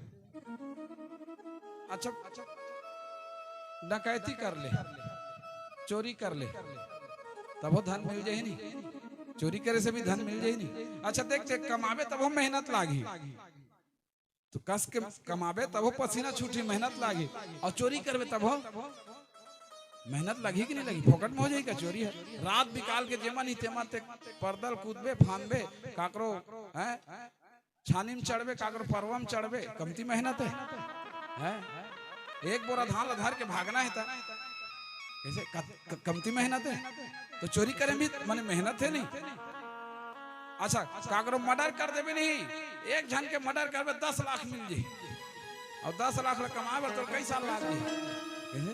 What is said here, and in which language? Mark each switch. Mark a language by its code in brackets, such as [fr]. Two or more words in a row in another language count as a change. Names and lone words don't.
[hne] अच्छा डकैती कर ले, चोरी कर ले, तब वो धन मिल जाए नहीं, चोरी करे से भी धन मिल जाए नहीं। अच्छा देख देख कमावे तब वो मेहनत लागी, तो कस के कमावे तब वो पसीना छूटी मेहनत लागी, और चोरी करवे तब वो मेहनत लगी कि नहीं लगी, फोकट में हो जाएगा चोरी है। रात बिकाल के जेमा नहीं तेमा ते परदल कूदबे फानबे, काकरो है छानी में चढ़बे, काकरो परवा में चढ़बे, कमती मेहनत है? एक बोरा धान लधार के भागना है था, कैसे कमती मेहनत है तो चोरी करें भी माने मेहनत है नहीं। अच्छा काकरो मर्डर कर दे भी नहीं, एक जन के मर्डर करबे 10 लाख मिल जी और 10 लाख कमाए तो कई साल लाग जी।